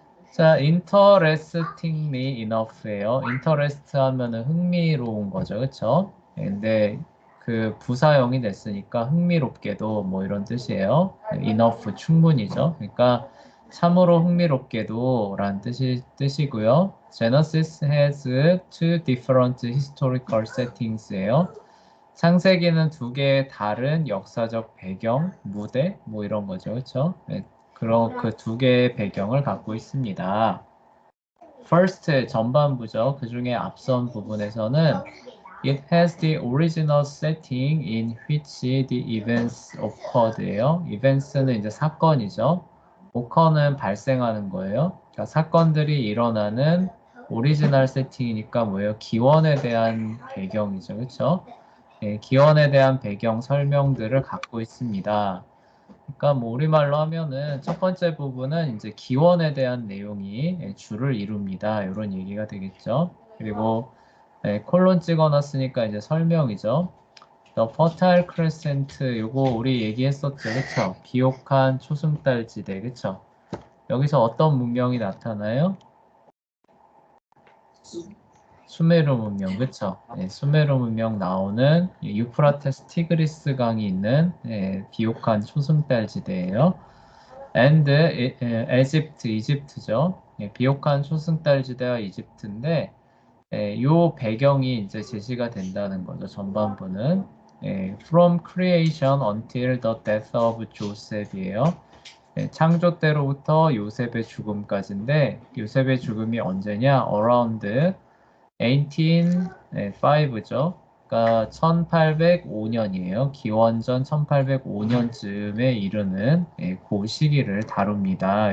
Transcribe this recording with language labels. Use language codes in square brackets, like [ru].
[ko] 자, [en] interestingly enough [ko] 예요. interest 하면은 흥미로운 거죠. 그쵸? 근데 그 부사형이 됐으니까 흥미롭게도 뭐 이런 뜻이에요. enough 충분히죠. 그러니까 참으로 흥미롭게도 라는 뜻이고요. [en] Genesis has two different historical settings예요. [ko] 창세기는 두 개의 다른 역사적 배경, 무대, 뭐 이런 거죠. 그렇죠? 네, 그런 그 두 개의 배경을 갖고 있습니다. First 전반부죠. 그 중에 앞선 부분에서는 [en] It has the original setting in which the events occurred예요. [ko] events는 이제 사건이죠. occur는 발생하는 거예요. 그러니까 사건들이 일어나는 오리지널 세팅이니까 뭐예요? 기원에 대한 배경이죠. 그렇죠? 기원에 대한 배경 설명들을 갖고 있습니다. 그러니까 뭐 우리말로 하면은 첫 번째 부분은 이제 기원에 대한 내용이 주를 이룹니다. 이런 얘기가 되겠죠. 그리고 콜론 찍어놨으니까 이제 설명이죠. The Fertile Crescent 요거 우리 얘기했었죠. 그쵸? 비옥한 초승달지대 그쵸? 여기서 어떤 문명이 나타나요? 수메르 문명, 그쵸? 수메르 문명 나오는 유프라테스 티그리스 강이 있는 비옥한 초승달지대예요. And 이집트죠. 비옥한 초승달지대와 이집트인데 요 배경이 이제 제시가 된다는 거죠. 전반부는 [en] From creation until the death of Joseph이에요. [ko] 창조 때로부터 요셉의 죽음까지인데 요셉의 죽음이 언제냐? [en] Around 1805죠. [ko] 그러니까 1805년이에요. 기원전 1805년쯤에 이르는 그 시기를 다룹니다.